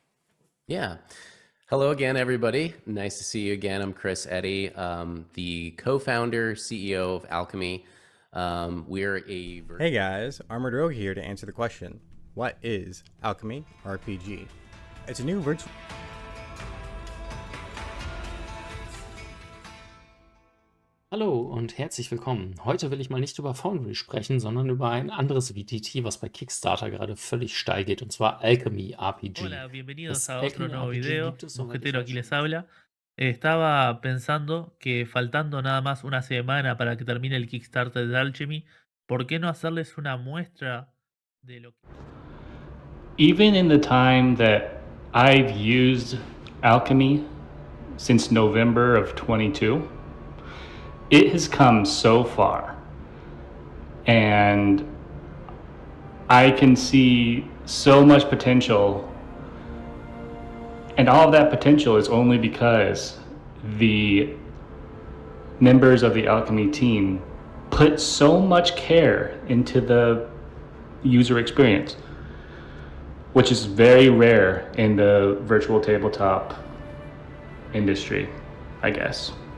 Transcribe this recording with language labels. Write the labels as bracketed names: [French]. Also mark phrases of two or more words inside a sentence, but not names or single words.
[English] Yeah. Hello again, everybody. Nice to see you again. I'm Chris Eddy, the co-founder, CEO of Alchemy. Hey guys, Armored Rogue here to answer the question. What is Alchemy RPG? It's a new virtual... [German] Hallo und herzlich willkommen. Heute will ich mal nicht über Foundry sprechen, sondern über ein anderes VTT, was bei Kickstarter gerade völlig steil geht, und zwar Alchemy RPG. [Spanish] Hola, bienvenidos a otro nuevo video. Mosquetero aquí les habla. Estaba pensando que faltando nada más una semana para que termine el Kickstarter de Alchemy, ¿por qué no hacerles una muestra de lo que... [English] Even in the time that I've used Alchemy since November of 22, it has come so far, and I can see so much potential, and all of that potential is only because the members of the Alchemy team put so much care into the user experience, which is very rare in the virtual tabletop industry, I guess.